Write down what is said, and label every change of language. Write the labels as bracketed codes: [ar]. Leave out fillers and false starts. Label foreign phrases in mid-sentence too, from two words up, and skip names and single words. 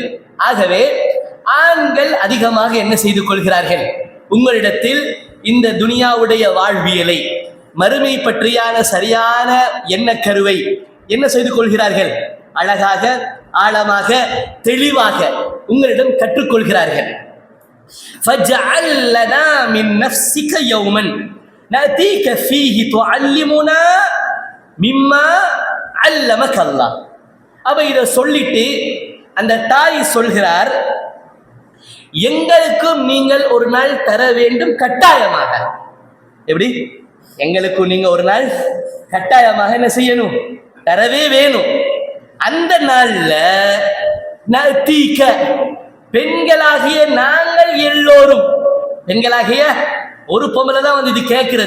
[ta] ஆகவே ஆண்கள் அதிகமாக என்ன செய்து கொள்கிறார்கள், உங்களிடத்தில் இந்த துனியாவுடைய வாழ்வியலை, மறுமை பற்றியான சரியான எண்ணக்கருவை என்ன செய்து கொள்கிறார்கள், அழகாக ஆழமாக தெளிவாக உங்களிடம் கற்றுக்கொள்கிறார்கள். [ar] فَاجْعَلْ لَنَا مِنْ نَفْسِكَ يَوْمًا نَأْتِيكَ فِيهِ تُعَلِّمُنَا مِمَّا عَلَّمَكَ اللَّهُ. [ta] அப்ப இதை சொல்லிட்டு அந்த தாய் சொல்கிறார், எங்களுக்கும் நீங்கள் ஒரு நாள் தர வேண்டும் கட்டாயமாக. எப்படி எங்களுக்கும் நீங்க ஒரு நாள் கட்டாயமாக என்ன செய்யணும், தரவே வேணும். அந்த நாள்ல நதீக பெண்களாகிய நாங்கள் எல்லோரும், பெண்களாகிய ஒரு பொம்பளை தான் வந்து இது கேட்கிறது.